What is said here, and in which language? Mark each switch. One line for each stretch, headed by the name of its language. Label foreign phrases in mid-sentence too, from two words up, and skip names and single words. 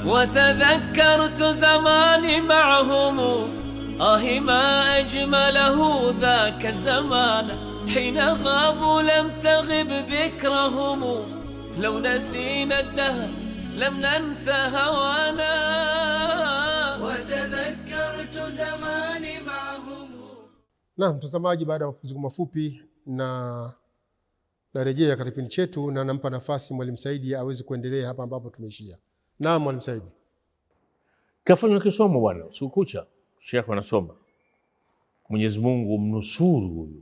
Arabic: وتذكرت زماني معهم ما أجمله ذاك الزمان حين غابوا لم تغب ذكرهم لو نسينا الدهر لم ننسى هوانا وتذكرت زماني معهم.
Swahili: Na mtazamaji, baada ya mapumziko mafupi na narejea katika kipindi chetu na nampa nafasi Mwalimu Saidi aweze kuendelea hapa ambapo tumeishia. Naam Mwalimu Saidi. Kafanya kisomo bwana, siku kucha Sheikh anasoma. Mwenyezi Mungu mnusuru huyu.